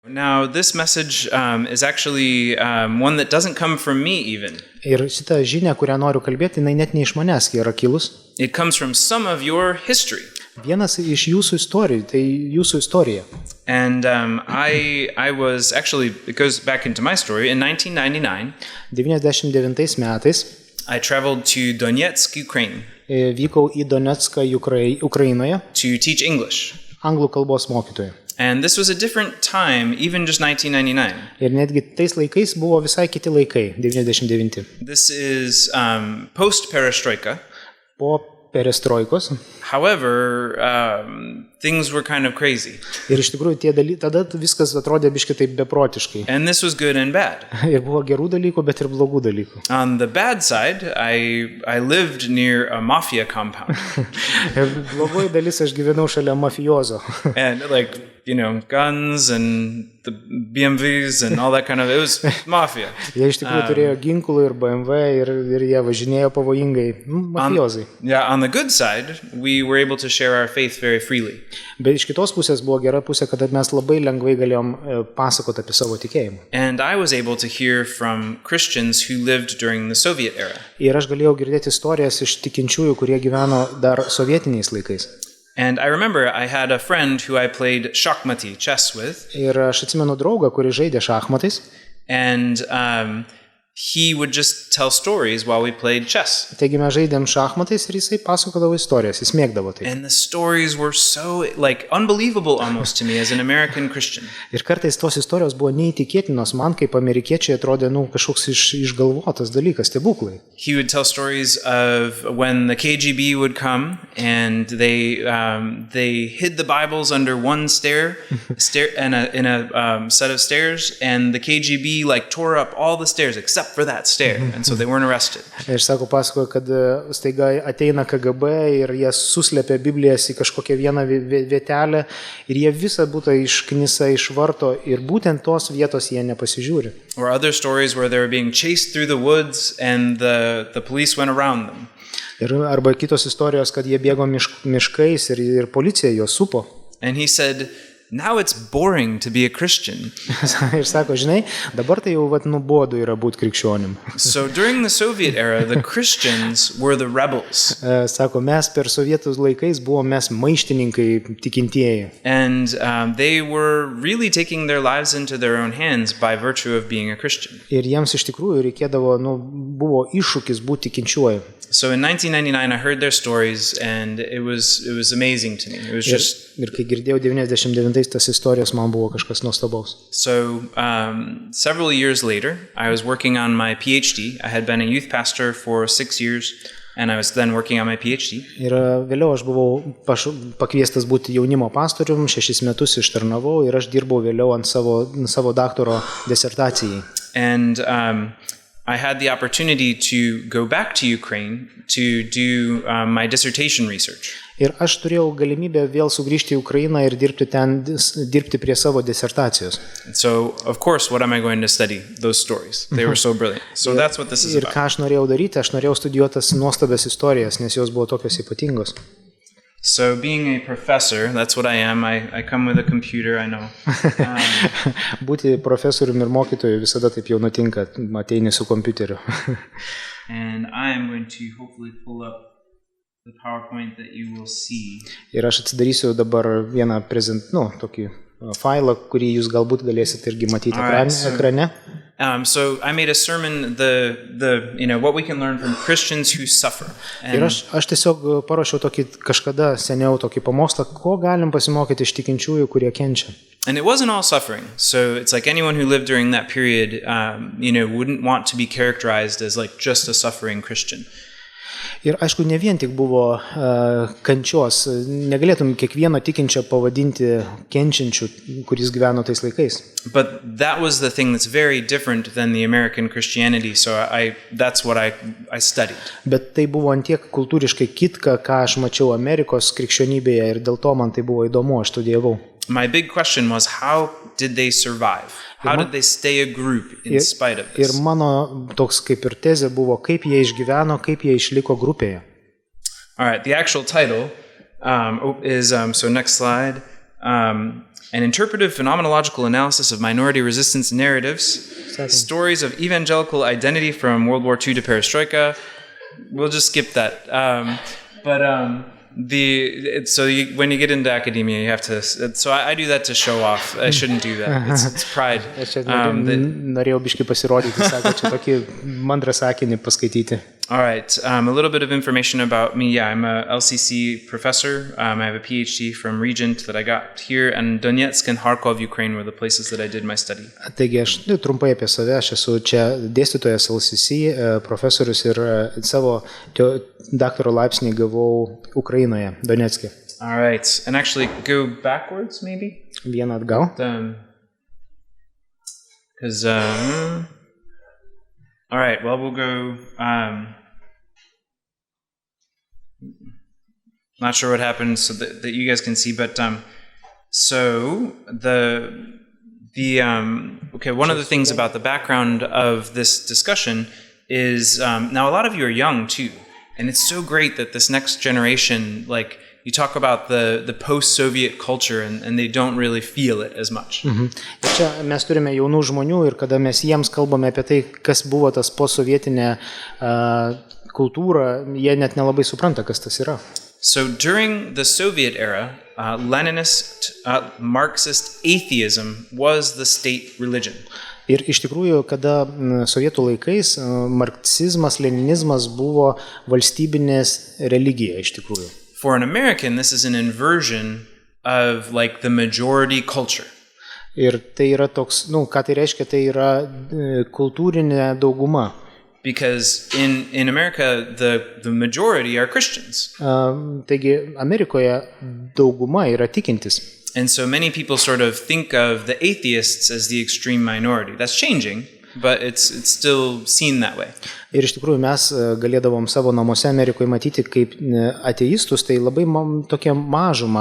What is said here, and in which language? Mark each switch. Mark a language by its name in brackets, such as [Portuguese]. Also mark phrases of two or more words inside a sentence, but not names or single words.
[English] Now, this message is actually one that doesn't come from me even. [Lithuanian] Ir šitą žinią, kurią noriu kalbėti, jinai net ne iš manęs yra kilus. [English] It comes from some of your history. [Lithuanian] Vienas iš jūsų istorijų, tai jūsų istorija. [English] And I was actually, it goes back into my story, in 1999. [Lithuanian] 99 metais [English] I traveled to Donetsk, Ukraine. [Lithuanian] Vykau į Donetską, Ukrainoje, [English] to teach English. [Lithuanian] Anglų kalbos mokytoju. [English] And this was a different time, even just 1999. [Lithuanian] Ir netgi tais laikais buvo visai kiti laikai, 99. [English] This is post-perestroika. [Lithuanian] Po perestroikos. [English] However, things were kind of crazy. [Lithuanian] Ir iš tikrųjų tada viskas atrodė biškai taip beprotiškai. [English] And this was good and bad. [Lithuanian] Ir buvo gerų dalykų, bet ir blogų dalykų. [English] On the bad side, I lived near a mafia compound. [Lithuanian] Blogoji dalis, aš gyvenau šalia mafiozo. [English] And guns and the BMWs and all that kind of, it was mafia. [Lithuanian] Jie iš tikrųjų turėjo ginklų ir BMW ir jie važinėjo pavojingai, mafiozai. [English] On the good side, we were able to share our faith very freely. [Lithuanian] Bet iš kitos pusės buvo gera pusė, kad mes labai lengvai galėjom pasakoti apie savo tikėjimą. [English] And I was able to hear from Christians who lived during the Soviet era. [Lithuanian] Ir aš galėjau girdėti istorijas iš tikinčiųjų, kurie gyveno dar sovietiniais laikais. [English] And I remember I had a friend who I played šachmatį, chess with. [Lithuanian] Ir aš atsimenu draugą, kuris žaidė šachmatais. [English] And he would just tell stories while we played chess. [Lithuanian] Taigi mes žaidėm šachmatais ir jisai pasakodavo istorijas, jis mėgdavo tai. [English] And the stories were so unbelievable almost to me as an American Christian. [Lithuanian] Ir kartais tos istorijos buvo neįtikėtinos man kaip amerikiečiai, atrodė kažkoks išgalvotas dalykas, stebuklai. [English] He would tell stories of when the KGB would come and they hid the Bibles under one stair in a set of stairs, and the KGB tore up all the stairs except for that stair, and so they weren't arrested. [Lithuanian] Ir pasakojo, kad staiga ateina KGB ir jie suslėpė Biblijas į kažkokią vieną vietelę ir jie visą būtą išknisa iš varto ir būtent tos vietos jie nepasižiūri. [English] Or other stories where they were being chased through the woods and the police went around them. [Lithuanian] Ir arba kitos istorijos, kad jie bėgo miškais ir policija juos supo. [English] And he said, now it's boring to be a Christian. [Lithuanian] Ir sako, žinai, dabar tai jau nuobodu yra būti krikščionim. [English] So during the Soviet era, the Christians were the rebels. [Lithuanian] Sako, mes per sovietų laikais buvom mes maištininkai tikintieji. [English] And they were really taking their lives into their own hands by virtue of being a Christian. [Lithuanian] Ir jiems iš tikrųjų reikėdavo, buvo iššūkis būti tikinčiuoju. [English] So in 1999 I heard their stories and it was amazing to me. It was just [Lithuanian] Ir kai girdėjau 99 tas istorijos, man buvo kažkas nuostabaus. [English] So several years later I was working on my PhD. I had been a youth pastor for 6 years and I was then working on my PhD. [Lithuanian] Ir vėliau aš buvau pakviestas būti jaunimo pastorium, 6 metus ištarnavau ir aš dirbau vėliau ant savo daktaro disertacijai. [English] And I had the opportunity to go back to Ukraine to do my dissertation research. [Lithuanian] Ir aš turėjau galimybę vėl sugrįžti į Ukrainą ir dirbti prie savo disertacijos. [English] So, of course, what am I going to study? Those stories. They were so brilliant. So that's what this is Ir about. [Lithuanian] ką aš norėjau daryti? Aš norėjau studijuoti tas nuostabias istorijas, nes jos buvo tokios ypatingos. [English] So being a professor, that's what I am. I come with a computer, I know. [Lithuanian] Būti profesoriumi ir mokytoju visada taip jau nutinka, ateini su kompiuteriu. [English] And I am going to hopefully pull up the PowerPoint that you will see. [Lithuanian] Ir aš atsidarysiu dabar vieną tokį failą, kurį jūs galbūt galėsite irgi matyti ekrane. [English] So I made a sermon, what we can learn from Christians who suffer. [Lithuanian] Ir aš tiesiog paruošiau tokį kažkada seniau tokį pamokslą, ko galim pasimokyti iš tikinčiųjų, kurie kenčia. [English] And it wasn't all suffering. So it's like anyone who lived during that period, wouldn't want to be characterized as just a suffering Christian. [Lithuanian] Ir aišku, ne vien tik buvo kančios, negalėtum kiekvieno tikinčio pavadinti kenčiančiu, kuris gyveno tais laikais. [English] But that was the thing that's very different than the American Christianity, so that's what I studied. [Lithuanian] Bet tai buvo antiek kultūriškai kitka, ką aš mačiau Amerikos krikščionybėje ir dėl to man tai buvo įdomu, aš studijavau. [English] My big question was, how did they survive? How did they stay a group in spite of this? [Lithuanian] Ir mano toks kaip ir tezė buvo, kaip jie išgyveno, kaip jie išliko grupėje. [English] All right, the actual title is, so next slide, An interpretive phenomenological analysis of minority resistance narratives, stories of evangelical identity from World War II to Perestroika. We'll just skip that. When you get into academia, you have to. So I do that to show off. I shouldn't do that. It's pride. [Lithuanian] Norėjau biškai pasirodyti, sako, čia tokį mandrą sakinį paskaityti. [English] All right, a little bit of information about me. Yeah, I'm a LCC professor. I have a PhD from Regent that I got here, and Donetsk and Kharkov, Ukraine were the places that I did my study. [Lithuanian] Taigi aš trumpai apie save, aš esu čia dėstytojas LCC, profesorius ir savo daktaro laipsnį gavau Ukrainoje, Donetske. [English] All right, and actually go backwards maybe? [Lithuanian] Vieną atgal. [English] Because, all right, well, we'll go... Not sure what happened so that you guys can see, but one of the things about the background of this discussion is now a lot of you are young too, and it's so great that this next generation, like you talk about the post-Soviet culture and they don't really feel it as much. [Lithuanian] Ir čia mes turime jaunų žmonių ir kada mes jiems kalbame apie tai, kas buvo tas postsovietinė kultūra, jie net nelabai supranta, kas tas yra. [English] So during the Soviet era, Leninist, Marxist atheism was the state religion. [Lithuanian] Ir iš tikrųjų, kada sovietų laikais marksizmas, leninizmas buvo valstybinės religija iš tikrųjų. [English] For an American, this is an inversion of like the majority culture. [Lithuanian] Ir tai yra toks, ką tai reiškia, tai yra kultūrinė dauguma. [English] Because in America, the majority are Christians. [Lithuanian] Taigi, Amerikoje dauguma yra tikintis. [English] And so many people sort of think of the atheists as the extreme minority. That's changing, but it's still seen that way. [Lithuanian] Ir iš tikrųjų mes galėdavom savo namuose Amerikoje matyti kaip ateistus, tai labai tokia mažuma.